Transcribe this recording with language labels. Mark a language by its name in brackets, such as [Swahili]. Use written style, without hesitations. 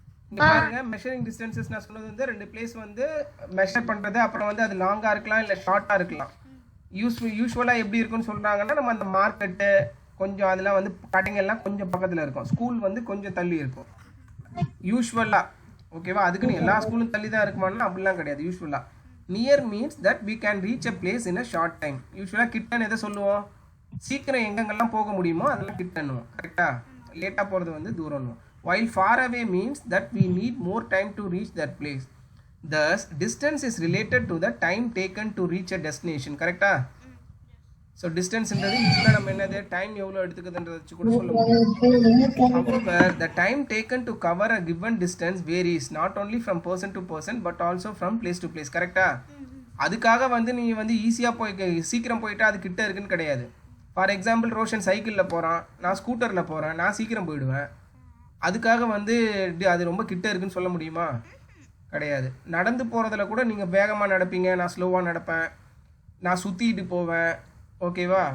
[Tamil] இங்க பாருங்க, measuring distances நான் சொன்னது வந்து 2 பிளேஸ் வந்து மெஷர் பண்றது. அப்புறம் வந்து அது லாங்கா இருக்கலாம் இல்ல ஷார்ட்டா இருக்கலாம். யூஸ்வலா எப்படி இருக்குன்னு சொல்றாங்கன்னா, நம்ம அந்த மார்க்கெட்டு கொஞ்சம் அதெல்லாம் வந்து கடைங்க எல்லாம் கொஞ்சம் பக்கத்துல இருக்கும், ஸ்கூல் வந்து கொஞ்சம் தள்ளி இருக்கும் யூஸ்வலா. ஓகேவா? அதுக்குன்னு எல்லா ஸ்கூலும் தள்ளி தான் இருக்குமானா அப்படிலாம் கிடையாது. யூஸ்வலா [English] Near means that we can reach a place in a short time. [Tamil] யூஸ்வலாக கிட்டன்னு எதை சொல்லுவோம்? சீக்கிரம் எங்கெங்கெல்லாம் போக முடியுமோ அதெல்லாம் கிட்டன்னுவோம். கரெக்டாக? லேட்டாக போகிறது வந்து தூரம்னுவோம். [English] while far away means that we need more time to reach that place. Thus distance is related to the time taken to reach a destination. [Tamil] கரெக்டா? ஸோ டிஸ்டன்ஸ்ன்றது யூஸ்வலாக நம்ம என்னது டைம் எவ்வளோ எடுத்துக்குதுன்றதை வச்சு கூட சொல்ல முடியும். [English] However, the time taken to cover a given distance varies not only from person to person but also from place to place. [Tamil] கரெக்டா? அதுக்காக வந்து நீங்கள் வந்து ஈஸியாக போய் சீக்கிரம் போயிட்டா அது கிட்ட இருக்குன்னு கிடையாது. ஃபார் எக்ஸாம்பிள் ரோஷன் சைக்கிளில் போகிறான், நான் ஸ்கூட்டரில் போகிறேன், நான் சீக்கிரம் போயிடுவேன். அதுக்காக வந்து அது ரொம்ப கிட்ட இருக்குன்னு சொல்ல முடியுமா? கிடையாது. நடந்து போகிறதுல கூட நீங்கள் வேகமாக நடப்பீங்க, நான் ஸ்லோவாக நடப்பேன், நான் சுற்றிட்டு போவேன். ஓகேவா?